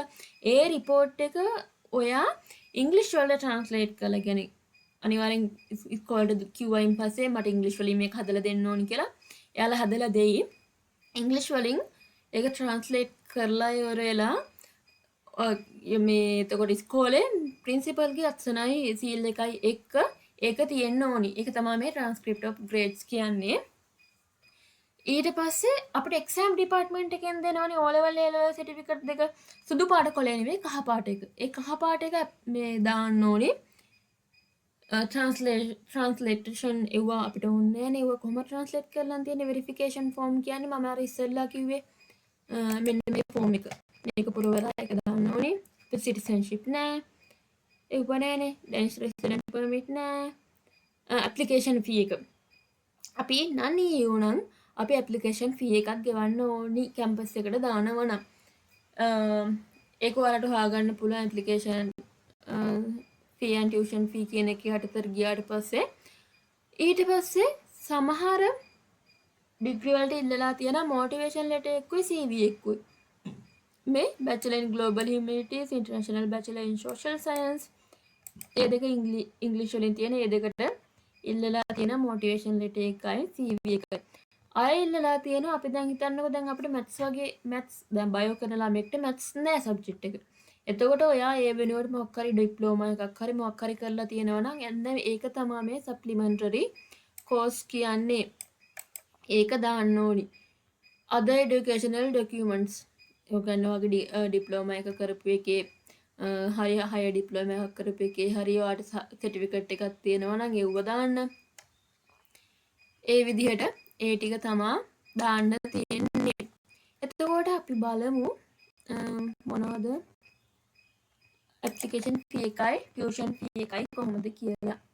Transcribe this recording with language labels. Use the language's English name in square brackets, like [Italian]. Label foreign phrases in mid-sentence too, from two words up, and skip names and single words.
[Sinhala] ඒ report එක ඔයා ඉංග්‍රීසි වලට translate කරලා කියන්නේ අනිවාර්යෙන් ඉස්කෝලේට කිව්වයින් පස්සේ මට ඉංග්‍රීසි වලින් මේක හදලා දෙන්න ඕනි කියලා එයාලා හදලා දෙයි. ඉංග්‍රීසි වලින් ඒක translate කරලා ඉවරලා මේ එතකොට ඉස්කෝලේ ප්‍රින්සිපල්ගේ අත්සනයි සීල් එකයි එක්ක ඒක තියෙන්න ඕනි. ඒක තමයි මේ [English] transcript of grades [Sinhala] කියන්නේ. ඊට පස්සේ අපිට [English] exam department [Sinhala] එකෙන් දෙනවනේ [English] O level A level certificate [Sinhala] දෙක සුදු පාට කොලේ නෙවෙයි කහ පාට එක. ඒ කහ පාට එක මේ දාන්න ඕනි. translation එවුවා අපිට ඕනේ නෑනේ. ඒව කොහොම translate කරලා තියෙන [English] verification form [Sinhala] කියන්නේ මම අර ඉස්සෙල්ලා කිව්වේ මෙන්න මේ form එක. මේක පුරවලා ඒක දාන්න ඕනේ. citizenship නෑ. ඒව නෑනේ. [English] Danish resident permit නෑ. application fee [Sinhala] එක. අපි [English] non EU [Sinhala] නම් අපි [English] application fee [Sinhala] එකක් ගෙවන්න ඕනි campus එකට දානවා නම්. ඒක ඔයාලට හොයාගන්න පුළුවන් [English] application fee and tuition fee [Sinhala] කියන එක යටතට ගියාට පස්සේ ඊට පස්සේ සමහර ඩිග්‍රී වලට ඉල්ලලා තියෙන [English] motivation letter [Sinhala] එකකුයි CV එකකුයි මේ [English] bachelor in global humanities, international bachelor in social science [Sinhala] ඒ දෙක ඉංග්‍රීසි වලින් තියෙන ඒ දෙකට ඉල්ලලා තියෙන [English] motivation letter [Sinhala] එකයි CV එකයි. අය ඉල්ලලා තියෙනවා අපි දැන් හිතන්නකෝ දැන් අපිට maths වගේ maths දැන් bio කරන ළමයෙක්ට maths නෑ subject එක. එතකොට ඔයා ඒ වෙනුවට මොකක් හරි ඩිප්ලෝමා එකක් හරි මොකක් හරි කරලා තියෙනවා නම් එන්න ඒක තමයි මේ [English] supplementary course [Sinhala] කියන්නේ. ඒක දාන්න ඕනි. [English] other educational documents [Sinhala] ඔයගන්න වගේ ඩිප්ලෝමා එක කරපු එකේ හරි [English] higher diploma [Sinhala] එකක් කරපු එකේ හරි ඔයාට certificate එකක් තියෙනවා නම් ඒව දාන්න. ඒ විදිහට ඒ ටික තමයි දාන්න තියෙන්නේ. එතකොට අපි බලමු මොනවද [English] application fee [Sinhala] එකයි [English] tuition fee [Sinhala] එකයි කොහොමද කියලා.